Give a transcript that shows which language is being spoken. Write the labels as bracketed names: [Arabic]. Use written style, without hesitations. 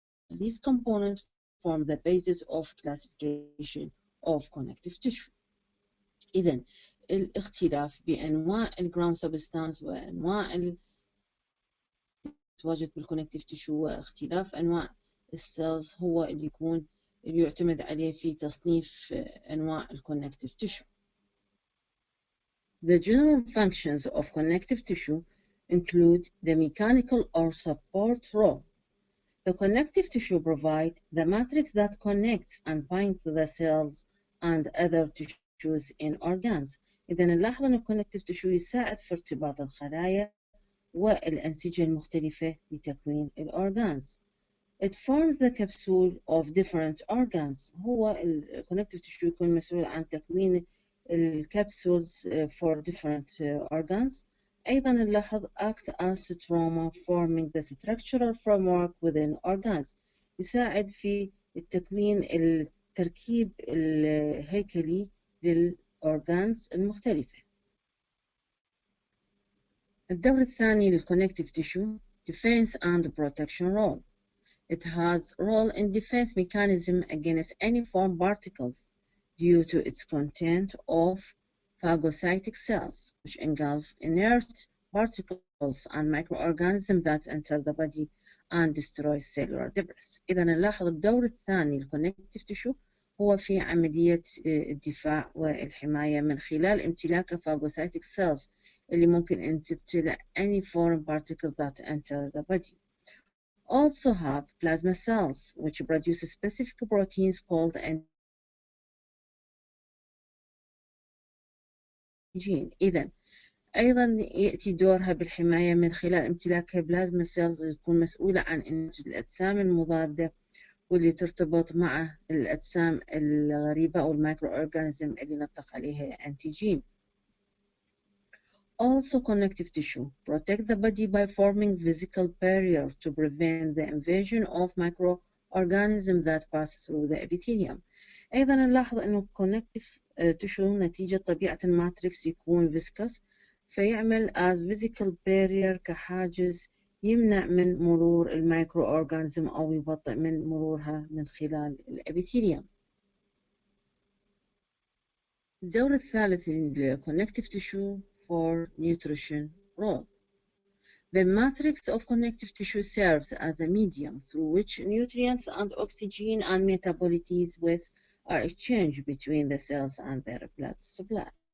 [English] These components form the basis of classification of connective tissue. [Arabic] إذن الاختلاف بأنواع الجراوند سبستانس وأنواع تواجد بالكونكتيف تيشو واختلاف أنواع السيلز هو اللي يعتمد عليه في تصنيف أنواع الكونكتيف تيشو. [English] The general functions of connective tissue include the mechanical or support role. The connective tissue provides the matrix that connects and binds the cells and other tissues in organs. [Arabic] إذا نلاحظ أن الكونكتيف تيشو يساعد في ارتباط الخلايا والأنسجة المختلفة لتكوين الأورجانز. [English] It forms the capsule of different organs. [Arabic] هو الكونكتيف تيشو يكون مسؤول عن تكوين الكبسولز [English] for different organs. [Arabic] أيضا نلاحظ [English] act as stroma forming the structural framework within organs. [Arabic] يساعد في التكوين التركيب الهيكلي للأورجانز المختلفة. الدور الثاني [English] للconnective tissue defense and protection role. It has role in defense mechanism against any foreign particles due to its content of phagocytic cells, which engulf inert particles and microorganisms that enter the body and destroy cellular debris. [Arabic] إذا نلاحظ الدور الثاني للconnective tissue هو في عملية الدفاع والحماية من خلال امتلاك phagocytic cells اللي ممكن أن تبتلع [English] any foreign particle that enter the body. Also have plasma cells, which produce specific proteins called antigen. [Arabic] إذن أيضا يأتي دورها بالحماية من خلال امتلاكها بلازما سيلز اللي تكون مسؤولة عن إنتاج الأجسام المضادة واللي ترتبط مع الأجسام الغريبة أو المايكرو أورجانيزم اللي نطلق عليها أنتيجين. [English] Also, connective tissue protect the body by forming physical barrier to prevent the invasion of microorganisms that pass through the epithelium. [Arabic] أيضا نلاحظ أنه connective tissue نتيجة طبيعة الماتريكس يكون viscous فيعمل [English] as physical barrier [Arabic] كحاجز يمنع من مرور المايكرو أورجانيزم أو يبطئ من مرورها من خلال الابيثيليوم. الدور الثالث [English] للconnective tissue for nutrition role. The matrix of connective tissue serves as a medium through which nutrients and oxygen and metabolites waste are exchanged between the cells and their blood supply.